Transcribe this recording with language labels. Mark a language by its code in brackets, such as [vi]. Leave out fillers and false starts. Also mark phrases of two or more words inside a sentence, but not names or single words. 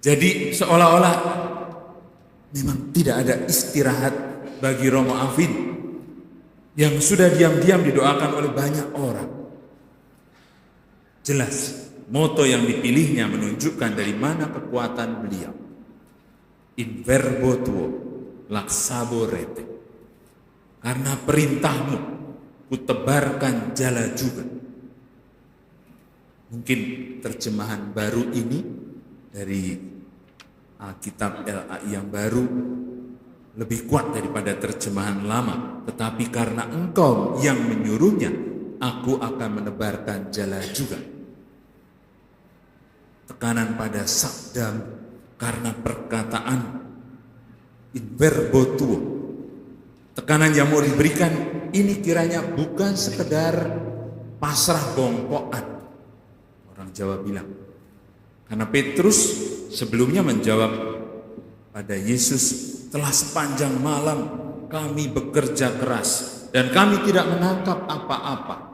[id] Jadi seolah-olah memang tidak ada istirahat bagi Romo Afin yang sudah diam-diam didoakan oleh banyak orang. Jelas, moto yang dipilihnya menunjukkan dari mana kekuatan beliau. [la] In verbo tuo, laksabo rete. [id] Karena perintahmu, kutebarkan jala juga. Mungkin terjemahan baru ini dari Alkitab LAI yang baru lebih kuat daripada terjemahan lama. Tetapi karena engkau yang menyuruhnya, aku akan menebarkan jala juga. Tekanan pada sabda karena perkataan [la] in verbo tuo. [id] Tekanan yang mau diberikan ini kiranya bukan sekedar [jv] pasrah bongkoan. [id] Orang Jawa bilang. Karena Petrus sebelumnya menjawab pada Yesus, telah sepanjang malam kami bekerja keras dan kami tidak menangkap apa-apa.